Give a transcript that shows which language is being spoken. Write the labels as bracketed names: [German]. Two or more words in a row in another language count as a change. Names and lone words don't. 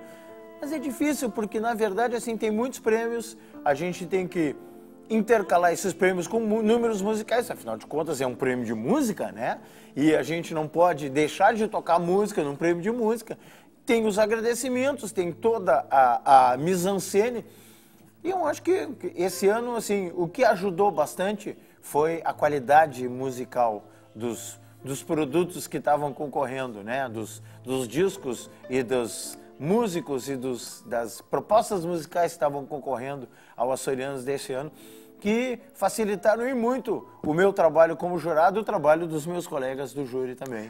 [Portuguese] Mas é difícil porque, na verdade, assim, tem muitos prêmios, a gente tem que intercalar esses prêmios com números musicais, afinal de contas é um prêmio de música, né? E a gente não pode deixar de tocar música num prêmio de música. Tem os agradecimentos, tem toda a [French] mise-en-scène. [Portuguese] E eu acho que esse ano, assim, o que ajudou bastante foi a qualidade musical dos produtos que estavam concorrendo, né? Dos discos e dos músicos e das propostas musicais que estavam concorrendo ao Açorianos desse ano, que facilitaram e muito o meu trabalho como jurado e o trabalho dos meus colegas do júri também.